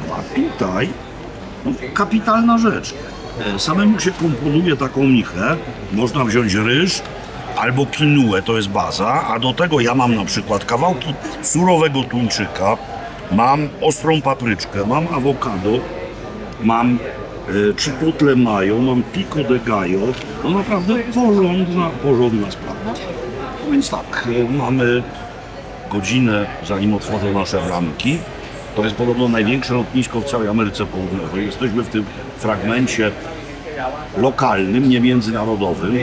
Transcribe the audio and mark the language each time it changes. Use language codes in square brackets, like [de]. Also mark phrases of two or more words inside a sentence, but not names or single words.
[pl] A tutaj no, kapitalna rzecz. Samemu się komponuje taką michę. Można wziąć ryż albo kinuę, to jest baza, a do tego ja mam na przykład kawałki surowego tuńczyka, mam ostrą papryczkę, mam awokado, mam [en] chipotle mayo, [pl] mam [es] pico de gallo. [pl] No naprawdę porządna sprawa. No więc tak, mamy godzinę, zanim otworzą nasze bramki. To jest podobno największe lotnisko w całej Ameryce Południowej. Jesteśmy w tym fragmencie lokalnym, nie międzynarodowym.